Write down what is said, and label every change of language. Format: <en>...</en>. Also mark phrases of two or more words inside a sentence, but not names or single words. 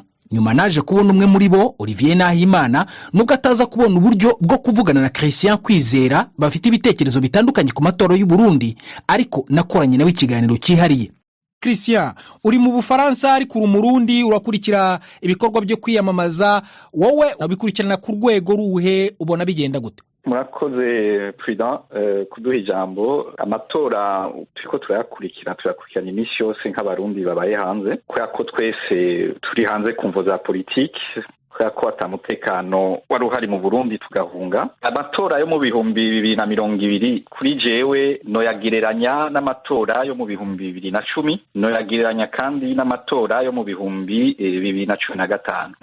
<rw>Nyuma naje kubona umwe muri bo Olivier Nahimana nubwo ataza kubona uburyo bwo kuvugana na Christian Kwizera bafite ibitekerezo bitandukanye ku matora y'u Burundi, ariko nakoranye nawe ikiganiro cyihariye. Christian, uri mu Bufaransa ariko uri Umurundi, urakurikira ibikorwa byo kwiyamamaza, wowe ubikurikirana ku rwego ruhe, ubona bigenda gute?</rw> <rn>Murakoze President kuduha ijambo. Amatora turiko turayakurikirana iminsi yose nk'abarundi babaye hanze, kubera ko twese turi hanze ku mvo za politiki, kubera ko atamutekano wari uhari mu Burundi tugahunga. Amatora yo mu 2020 kuri jewe noyagereranya n'amatora yo mu 2010, noyagereranya kandi n'amatora yo mu 2015.</rn>